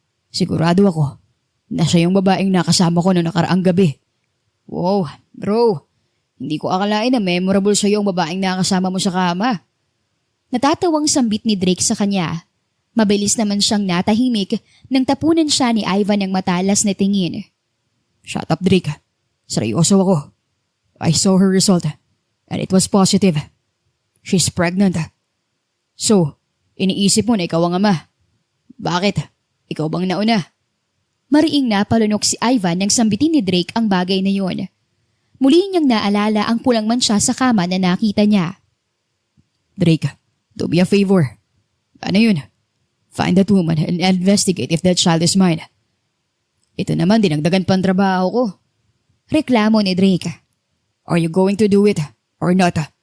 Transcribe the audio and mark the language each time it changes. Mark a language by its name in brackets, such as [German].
[Filipino] Sigurado ako na siya yung babaeng nakasama ko noong nakaraang gabi. Wow, bro. Hindi ko akalain na memorable sa'yo yung babaeng nakasama mo sa kama. Natatawang sambit ni Drake sa kanya. Mabilis naman siyang natahimik nang tapunan siya ni Ivan ng matalas na tingin. [English] Shut up, Drake. [Filipino] Seryoso ako. [English] I saw her result and it was positive. She's pregnant. [Filipino] So, iniisip mo na ikaw ang ama. Bakit? Ikaw bang nauna? Mariing napalunok si Ivan nang sambitin ni Drake ang bagay na yun. Muli niyang naalala ang pulang mansya sa kama na nakita niya. [English] Drake, do me a favor. [Filipino] Ano yun? [English] Find that woman and investigate if that child is mine. [Filipino] Ito naman, dinagdagan pa ang trabaho ko. Reklamo ni Drake. [English] Are you going to do it or not?